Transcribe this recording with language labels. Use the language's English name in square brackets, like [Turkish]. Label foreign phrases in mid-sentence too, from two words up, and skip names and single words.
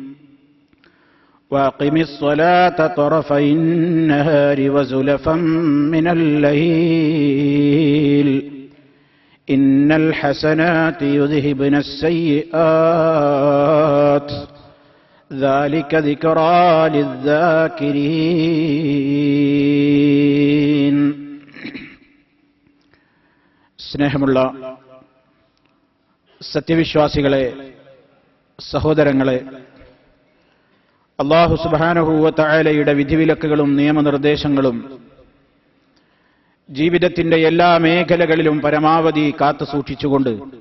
[Arabic] وأقم الصلاة طرفي النهار وزلفا من الليل إن الحسنات يذهبن السيئات ذلك ذكرى للذاكرين. [Malayalam] സ്നേഹമുള്ള സത്യവിശ്വാസികളെ, സഹോദരങ്ങളെ, [Arabic] الله سبحانه و [Malayalam] തആലയുടെ വിധിവിലക്കുകളും നിയമനിർദ്ദേശങ്ങളും ജീവിതത്തിന്റെ എല്ലാ മേഖലകളിലും പരമാവധി കാത്തുസൂക്ഷിച്ചുകൊണ്ട്